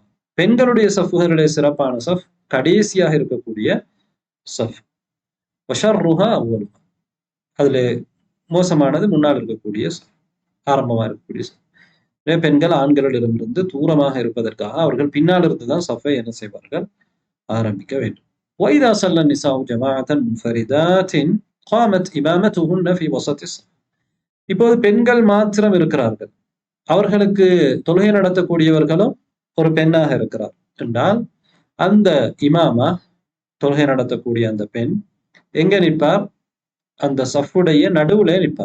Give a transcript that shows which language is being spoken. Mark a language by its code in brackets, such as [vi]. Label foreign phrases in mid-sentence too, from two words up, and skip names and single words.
[ta] பெண்களுடைய சஃபுகளிலே சிறப்பான சஃப் கடைசியாக இருக்கக்கூடிய சஃப். [ar] وشرها أولها. [ta] அதிலே மோசமானது முன்னால் இருக்கக்கூடிய சஃப், ஆரம்பமாக இருக்கக்கூடிய சஃப். பெண்கள் ஆண்களிடமிருந்து தூரமாக இருப்பதற்காக அவர்கள் பின்னால் இருந்துதான் சஃபை என்ன செய்வார்கள், ஆரம்பிக்க வேண்டும். [ar] وإذا صلى النساء جماعة منفردات قامت إمامتهن في وسط الصف. [ta] இப்போது பெண்கள் மாத்திரம் இருக்கிறார்கள், அவர்களுக்கு தொழுகை நடத்தக்கூடியவர்களும் ஒரு பெண்ணாக இருக்கிறார் என்றால், அந்த இமாமா தொழுகை நடத்தக்கூடிய அந்த பெண் எங்க நிற்பார்? அந்த சஃபுடைய நடுவுல நிற்பார்.